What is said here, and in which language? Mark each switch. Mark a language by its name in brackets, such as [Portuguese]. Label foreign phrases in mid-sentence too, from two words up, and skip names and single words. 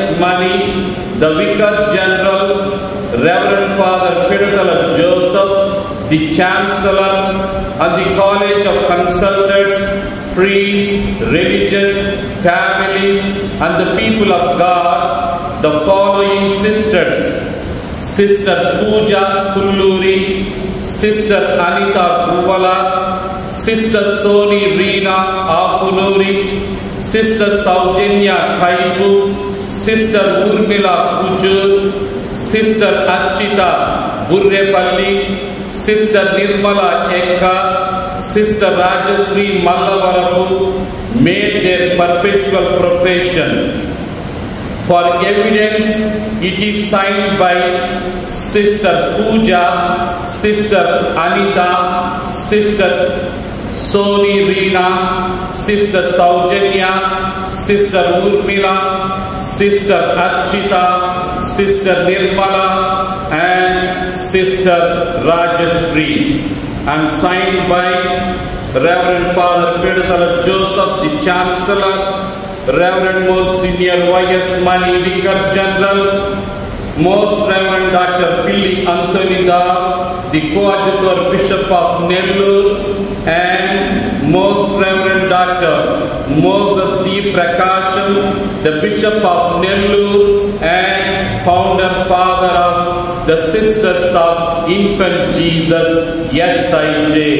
[English] Mani, the Vicar General, Reverend Father Pidutala Joseph, the Chancellor, and the College of Consultants, priests, religious, families, and the people of God, the following sisters: Sister Pooja Tulluri, Sister Anita Guvala, Sister Soni Reena Apunuri, Sister Saujanya Kaipu, Sister Urmila Pujur, Sister Archita Burrepalli, Sister Nirmala Ekka, Sister Rajasri Mallavarapu made their perpetual profession. For evidence, it is signed by Sister Pooja, Sister Anita, Sister Soni Reena, Sister Saujanya, Sister Urmila, Sister Archita, Sister Nirmala, and Sister Rajasri, and signed by Reverend Father Pidutala Joseph, the Chancellor, Reverend Monsignor Y.S. Mani, Vicar General, Most Reverend Dr. Pilli Anthony Das, the coadjutor Bishop of Nellore, and Most Reverend Dr. Moses D. Prakasham, the Bishop of Nellore and founder father of the Sisters of Infant Jesus SIJ.